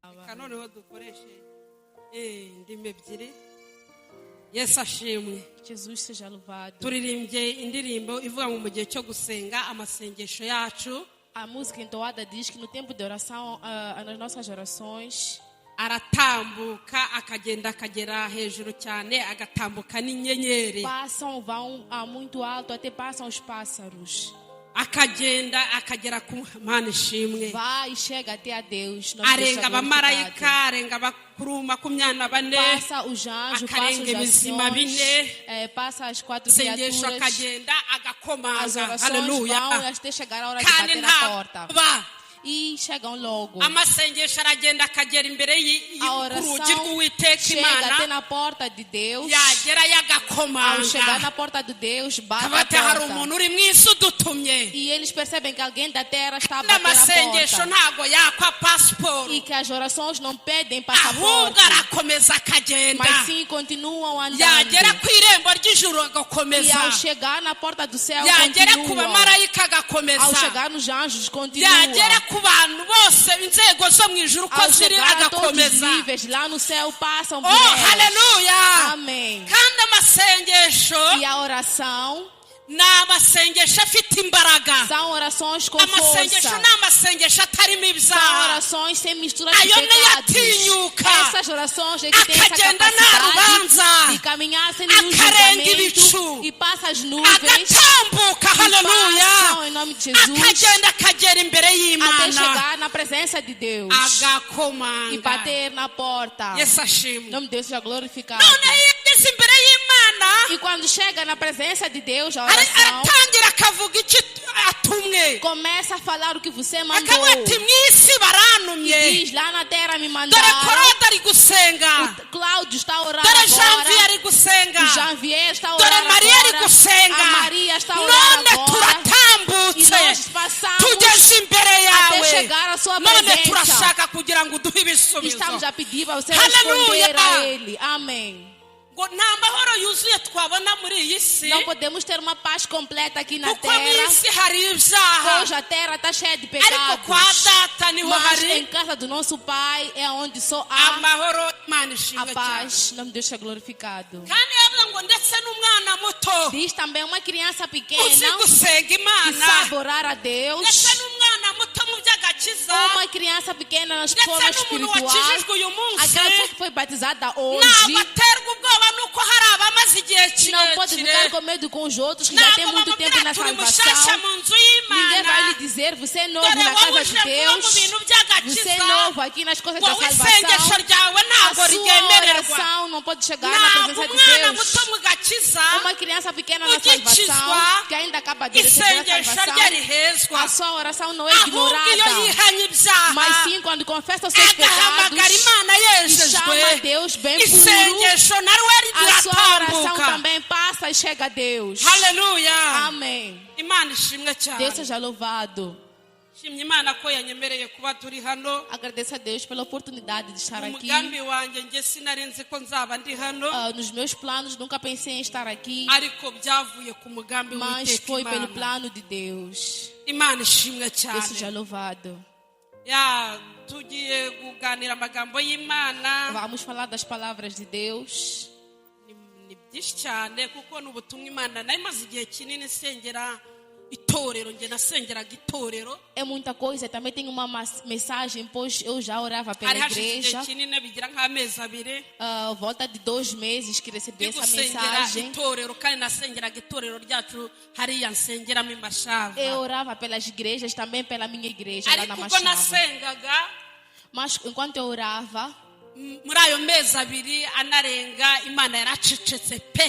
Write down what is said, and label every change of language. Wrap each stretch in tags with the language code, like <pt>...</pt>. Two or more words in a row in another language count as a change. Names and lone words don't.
<rw>reka noneho dukoreshe indimi ebyiri. Yesu ashimwe.</rw> <pt>Jesus seja louvado.</pt> <rw>Turirimbye indirimbo ivuga mu gihe cyo gusenga amasengesho yacu.</rw> <pt>A música entoada diz que no tempo de oração, nas nossas orações,</pt> <rw>aratambuka akagenda akagera hejuru cyane agatambuka n'inyenyeri.</rw> <pt>vão muito alto, até passam os pássaros.</pt> <rw>Akagenda akagera ku Mana ishimwe.</rw> <pt>Vai e chega até a Deus.</pt> <rw>Arenga abamarayika, arenga abakuru 24.</rw> <pt>Passa os anjos, passa os</pt> <rw>ibizima bine.</rw> <pt>passa as 4</pt> <rw>Sengesho</rw> <pt>criaturas.</pt> <rw>akagenda</rw> <pt>As</pt> <rw>agakomanga.</rw> <pt>orações</pt> <rw>Haleluya.</rw> <pt>vão até chegar a hora de</pt> <rw>Kandi</rw> <pt>bater na porta.</pt> <rw>ntaba</rw> <pt>E chegam logo.</pt> <rw>amasengesho aragenda akagera imbere</rw> <pt>A</pt> <rw>y'urugi</rw> <pt>oração</pt> <rw>rw'Uwiteka</rw> <pt>chega até</pt> <rw>Imana.</rw> <pt>na porta de Deus.</pt> <rw>Yagera</rw> <pt>Ao chegar</pt> <rw>yagakomanga.</rw> <pt>na porta de Deus, bate a</pt> <rw>Kabate hari</rw> <pt>porta.</pt> <rw>umuntu uri mu isi udutumye.</rw> <pt>E eles percebem que alguém da terra está a bater a</pt> <rw>N'amasengesho</rw> <pt>porta.</pt> <rw>ntago yakwa pasiporo.</rw> <pt>E que as orações não pedem</pt> <rw>Ahubwo</rw> <pt>passaporte,</pt> <rw>arakomeza akagenda.</rw> <pt>mas sim continuam andando.</pt> <rw>Yagera ku irembo ry'ijuru</rw> <pt>E</pt> <rw>agakomeza.</rw> <pt>ao chegar na porta do céu,</pt> <rw>Yagera ku</rw> <pt>continuam.</pt> <rw>bamarayika</rw> <pt>Ao</pt> <rw>agakomeza.</rw> <pt>chegar nos anjos, continuam.</pt> <rw>Yagera ku bantu bose inzego zo mu ijuru ko</rw> <pt>Ao</pt> <rw>ziri</rw> <pt>chegar a todos os</pt> <rw>agakomeza.</rw> <pt>níveis, lá no céu, passam por Oh, elas.</pt> <rw>haleluya.</rw> <pt>Amém.</pt> <rw>Kandi amasengesho</rw> <pt>E a oração</pt> <rw>ni amasengesho afite imbaraga.</rw> <pt>são orações com</pt> <rw>Amasengesho</rw> <pt>força.</pt> <rw>ni amasengesho atarimo</rw> <pt>São</pt> <rw>ibyaha.</rw> <pt>orações sem mistura de</pt> <rw>Ayo niyo</rw> <pt>pecados.</pt> <rw>atinyuka.</rw> <pt>Essas orações é que tem essa</pt> <rw>Akagenda nta</rw> <pt>capacidade</pt> <rw>rubanza.</rw> <pt>de caminhar sem nenhum</pt> <rw>Akarenga</rw> <pt>julgamento</pt> <rw>ibicu.</rw> <pt>e passa as nuvens</pt> <rw>Agatambuka.</rw> <pt>e</pt> <rw>Haleluya.</rw> <pt>passam em nome de Jesus</pt> <rw>Akagenda akagera imbere</rw> <pt>até</pt> <rw>y'Imana.</rw> <pt>chegar na presença de Deus e</pt> <rw>Agakomanga.</rw> <pt>bater na porta.</pt> <rw>Yesu</rw> <pt>Em</pt> <rw>ashimwe.</rw> <pt>nome de Deus seja glorificado.</pt> <rw>None iyo ageze imbere y'Imana</rw> <pt>E quando chega na presença de Deus, a oração</pt> <rw>aratangira akavuga icyo atumwe.</rw> <pt>começa a falar o que você mandou.</pt> <rw>Akavuga ati mu isi barantumye.</rw> <pt>Diz, lá na terra me</pt> <rw>Dore</rw> <pt>mandaram.</pt> <rw>Korode ari gusenga.</rw> <pt>Cláudio está orando</pt> <rw>Dore Janvier</rw> <pt>agora.</pt> <rw>ari gusenga.</rw> <pt>O Janvier está</pt> <rw>Dore</rw> <pt>orando</pt> <rw>Maria ari</rw> <pt>agora.</pt> <rw>gusenga.</rw> <pt>A Maria está orando</pt> <rw>None</rw> <pt>agora. E</pt> <rw>turatambutse</rw> <pt>nós passamos</pt> <rw>tugeze imbere</rw> <pt>até</pt> <rw>yawe.</rw> <pt>chegar à sua</pt> <rw>None</rw> <pt>presença.</pt> <rw>turashaka kugira ngo uduhe ibisubizo.</rw> <pt>Estamos a pedir para você Aleluia. responder a Ele. Amém.</pt> <rw>Ngo nta mahoro yuzuye twabona muri iyi si.</rw> <pt>Não podemos ter uma paz completa aqui na</pt> <rw>Kuko mu</rw> <pt>terra.</pt> <rw>isi hari ibyaha.</rw> <pt>Hoje a terra está cheia de</pt> <rw>Ariko kwa</rw> <pt>pecados.</pt> <rw>data niho</rw> <pt>Mas</pt> <rw>hari</rw> <pt>em casa do nosso Pai é onde só há</pt> <rw>amahoro. Imana</rw> <pt>a</pt> <rw>ishimwe cyane.</rw> <pt>paz. Em nome de Deus seja glorificado.</pt> <rw>Kandi yavuga ngo ndetse n'umwana muto</rw> <pt>Diz também uma criança</pt> <rw>uzi</rw> <pt>pequena</pt> <rw>gusenga</rw> <pt>que</pt> <rw>Imana.</rw> <pt>sabe orar a Deus.</pt> <rw>Ndetse n'umwana muto mu by'agakiza.</rw> <pt>Uma criança pequena nas</pt> <rw>Ndetse</rw> <pt>formas</pt> <rw>n'umuntu</rw> <pt>espirituais.</pt> <rw>wakijijwe uyu munsi.</rw> <pt>Aquela que foi batizada</pt> <rw>Ntabwo</rw> <pt>hoje.</pt> <rw>aterwa ubwoba nuko hari abamaze igihe</rw> <pt>Não pode</pt> <rw>kirekire.</rw> <pt>ficar com medo com os outros que já têm</pt> <rw>Ntabwo</rw> <pt>muito tempo na</pt> <rw>bamubwira turi mushyashya</rw> <pt>salvação.</pt> <rw>mu nzu</rw> <pt>Ninguém vai lhe</pt> <rw>y'Imana.</rw> <pt>dizer, você é novo</pt> <rw>Dore</rw> <pt>na</pt> <rw>wowe</rw> <pt>casa</pt> <rw>uje</rw> <pt>de</pt> <rw>kuba mu</rw> <pt>Deus.</pt> <rw>bintu</rw> <pt>Você é</pt> <rw>by'agakiza.</rw> <pt>novo aqui nas coisas da</pt> <rw>Wowe isengesho</rw> <pt>salvação.</pt> <rw>ryawe</rw> <pt>A</pt> <rw>ntabwo</rw> <pt>sua</pt> <rw>ryemererwa.</rw> <pt>oração não pode chegar na</pt> <rw>Ntabwo</rw> <pt>presença de</pt> <rw>umwana</rw> <pt>Deus.</pt> <rw>muto mu gakiza</rw> <pt>Uma criança pequena na</pt> <rw>ugikizwa,</rw> <pt>salvação, que ainda acaba de receber a</pt> <rw>isengesho rye</rw> <pt>salvação,</pt> <rw>rihezwa.</rw> <pt>a sua oração não é</pt> <rw>Ahubwo iyo</rw> <pt>ignorada.</pt> <rw>yihanye ibyaha</rw> <pt>Mas sim, quando confessa os seus</pt> <rw>agahamagara</rw> <pt>pecados</pt> <rw>Imana</rw> <pt>e</pt> <rw>yejejwe,</rw> <pt>chama Deus bem puro,</pt> <rw>isengesho naryo</rw> <pt>a sua oração</pt> <rw>riratambuka.</rw> <pt>também passa e chega a Deus.</pt> <rw>Haleluya.</rw> <pt>Amém.</pt> <rw>Imana ishimwe cyane.</rw> <pt>Deus seja louvado.</pt> <rw>Shimye Imana ko yanyemereye kuba turi hano.</rw> <pt>Agradeço a Deus pela oportunidade de estar aqui.</pt> <rw>Umugambi wanjye nge sinari nzi ko nzaba ndi hano,</rw> <pt>Nos meus planos, nunca pensei em estar aqui,</pt> <rw>ariko byavuye ku mugambi</rw> <pt>mas</pt> <rw>w'Uwiteka</rw> <pt>foi pelo</pt> <rw>Imana.</rw> <pt>plano de Deus.</pt> <rw>Imana ishimwe</rw> <pt>Deus seja</pt> <rw>cyane.</rw> <pt>louvado.</pt> <rw>Tugiye kuganira amagambo y'Imana.</rw> <pt>Vamos falar das palavras de Deus.</pt> <rw>Ni byinshi cyane kuko ni ubutumwa Imana nayo imaze igihe kinini nsengera itorero, nge nasengeraga itorero.</rw> <pt>É muita coisa. Também tem uma mensagem, pois eu já orava pela</pt> <rw>Hari hashize igihe</rw> <pt>igreja.</pt> <rw>kinini bigira nk'amezi abiri</rw> <pt>Volta de 2 meses que recebi essa</pt> <rw>gusengera</rw> <pt>mensagem.</pt> <rw>itorero, kandi nasengeraga itorero ryacu hariya nsengeramo i Mashava.</rw> <pt>Eu orava pelas igrejas, também pela minha igreja lá na</pt> <rw>Ariko ubwo</rw> <pt>Machava.</pt> <rw>nasengaga</rw> <pt>Mas enquanto eu orava,</pt> <rw>muri ayo mezi abiri anarenga Imana yaracecetse pe.</rw>